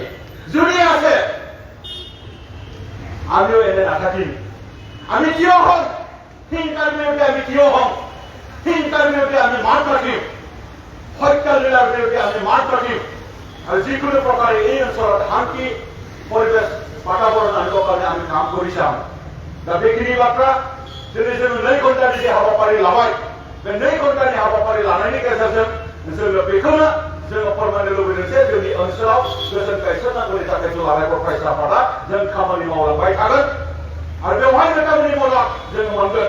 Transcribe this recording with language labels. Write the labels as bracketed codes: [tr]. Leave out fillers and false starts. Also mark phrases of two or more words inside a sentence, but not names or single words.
[as] যদি আছে আমিও এনে নাথাকিম। আমি থিয় হম, হিংসাৰ বিৰুদ্ধে আমি থিয় হম, হিংসাৰ বিৰুদ্ধে আমি মাত মাতিম, হত্যালীলাৰ বিৰুদ্ধে আমি মাত মাতিম আৰু যিকোনো প্ৰকাৰে এই অঞ্চলত শান্তি পৰিৱেশ বাতাবৰণ আনিবৰ কাৰণে আমি কাম কৰি চাম। [brx] दा बेखिनि बाथ्रा दिनै जों 2 घन्टानि जे हाबाफारि लाबाय बे 2 घन्टानि हाबाफारि लानायनि गेजेरजों जोङो बेखौनो जोङो फोरमायनो लुबैदों जे जोंनि ओनसोलाव गोजोन गायसननांगौनि थाखाय दुलाराय बर' फरायसा आफादा जों खामानि मावलांबाय थागोन आरो बेवहाय नोंथांमोननि मदद जोङो मोनगोन।